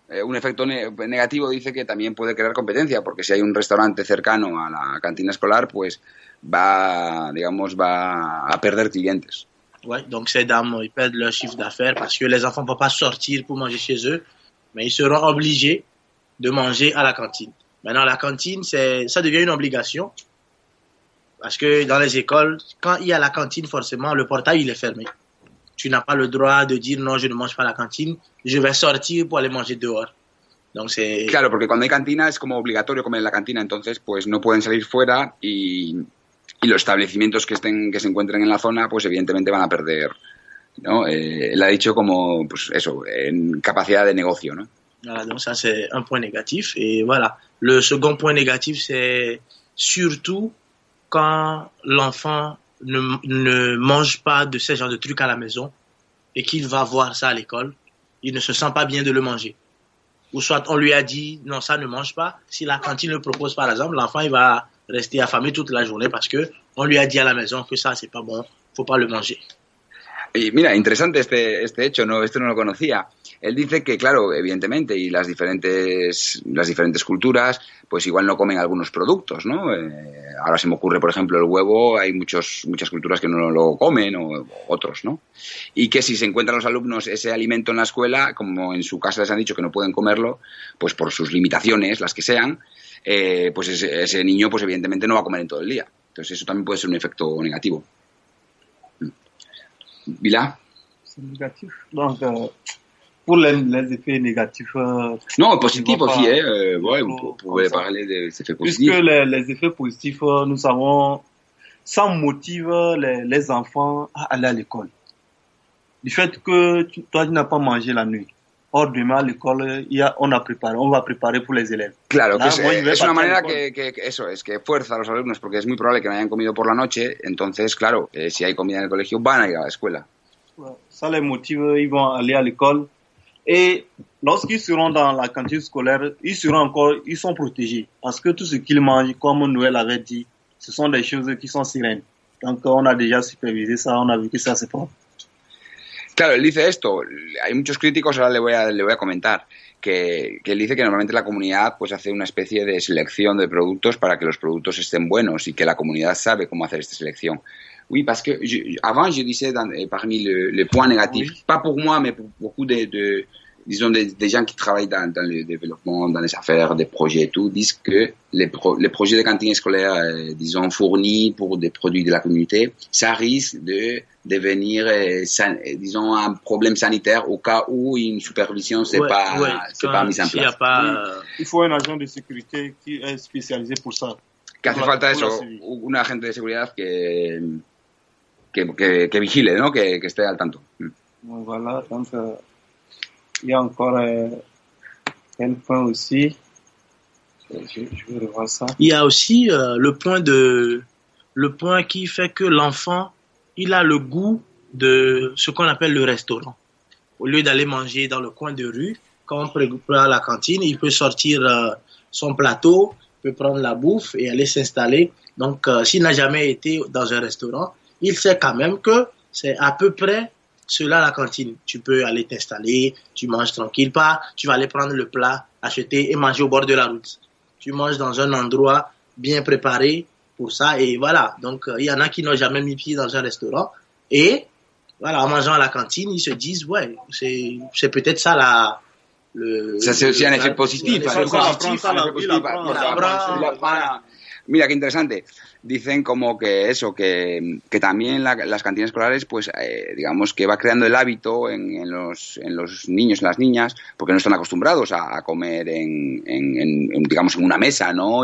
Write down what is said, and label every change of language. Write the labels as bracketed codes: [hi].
[es] Un efecto negativo dice que también puede crear competencia, porque si hay un restaurante cercano a la cantina escolar, pues va a perder clientes. [fr] Ouais, donc ces dames, ils perdent leur chiffre d'affaires parce que les enfants ne vont pas sortir pour manger chez eux, mais ils seront obligés de manger à la cantine. Maintenant, la cantine, ça devient une obligation, parce que dans les écoles, quand il y a la cantine, forcément, le portail, il est fermé. Tu n'as pas le droit de dire non, je ne mange pas à la cantine, je vais sortir pour aller manger dehors. Donc c'est... [es] Claro, porque cuando hay cantina es como obligatorio comer en la cantina, entonces pues no pueden salir fuera, y los establecimientos que se encuentren en la zona pues evidentemente van a perder, ¿no? Él ha dicho como, pues eso, en capacidad de negocio, ¿no? [fr] Voilà, donc ça c'est un point négatif. Et voilà, le second point négatif, c'est surtout quand l'enfant ne mange pas de ce genre de trucs à la maison et qu'il va voir ça à l'école, il ne se sent pas bien de le manger. Ou soit on lui a dit non, ça ne mange pas. Si la cantine le propose par exemple, l'enfant il va rester affamé toute la journée parce que on lui a dit à la maison que ça c'est pas bon, faut pas le manger. [es] Y mira, interesante este hecho, no, esto no lo conocía. Él dice que, claro, evidentemente, y las diferentes culturas, pues igual no comen algunos productos, ¿no? Ahora se me ocurre, por ejemplo, el huevo, hay muchas culturas que no lo comen, o otros, ¿no? Y que si se encuentran los alumnos ese alimento en la escuela, como en su casa les han dicho que no pueden comerlo, pues por sus limitaciones, las que sean, pues ese niño, pues evidentemente no va a comer en todo el día. Entonces eso también puede ser un efecto negativo. Bila? [fr] C'est négatif. Donc, pour les effets négatifs... non, positifs aussi, ouais, vous pouvez parler des effets positifs. Puisque les effets positifs, nous savons, ça motive les enfants à aller à l'école. Du fait que toi, tu n'as pas mangé la nuit. Or, demain à l'école, on va préparer pour les élèves. [es] Claro, que es una manera que eso es, que fuerza a los alumnos, porque es muy probable que no hayan comido por la noche, entonces, claro, si hay comida en el colegio, van a ir a la escuela. [fr] Ça les motive, ils vont aller à l'école. Et lorsqu'ils seront dans la cantine scolaire, ils sont protégés. Parce que tout ce qu'ils mangent, comme Noël avait dit, ce sont des choses qui sont sereines. Donc, on a déjà supervisé ça, on a vu que ça c'est propre. [es] Claro, él dice esto, hay muchos críticos, ahora le voy a comentar, que él dice que normalmente la comunidad pues hace una especie de selección de productos para que los productos estén buenos y que la comunidad sabe cómo hacer esta selección. [fr] Oui, parce que avant je disais parmi les points négatifs, oui. Pas pour moi, mais pour beaucoup disons des gens qui travaillent dans le développement, dans les affaires, des projets et tout, disent que les projets de cantine scolaire, disons, fournis pour des produits de la communauté, ça risque de devenir, disons, un problème sanitaire au cas où une supervision c'est pas mise en place. Il faut un agent de sécurité qui est spécialisé pour ça. Que hace falta eso, un agente de seguridad que vigile, ¿no? Que esté al tanto. Voilà, donc il y a encore un point aussi. Je vais revoir ça. Il y a aussi le point qui fait que l'enfant, il a le goût de ce qu'on appelle le restaurant. Au lieu d'aller manger dans le coin de rue, quand on prépare la cantine, il peut sortir son plateau, peut prendre la bouffe et aller s'installer. Donc, s'il n'a jamais été dans un restaurant, il sait quand même que c'est à peu près cela la cantine. Tu peux aller t'installer, tu manges tranquille, pas tu vas aller prendre le plat, acheter et manger au bord de la route. Tu manges dans un endroit bien préparé pour ça et voilà. Donc, il y en a qui n'ont jamais mis pied dans un restaurant et voilà, en mangeant à la cantine, ils se disent, ouais, c'est peut-être ça ça c'est aussi un effet positif. [es] Mira, qué interesante. Dicen como que eso, que también las cantinas escolares, pues digamos que va creando el hábito en los niños y las niñas, porque no están acostumbrados a comer digamos en una mesa, ¿no?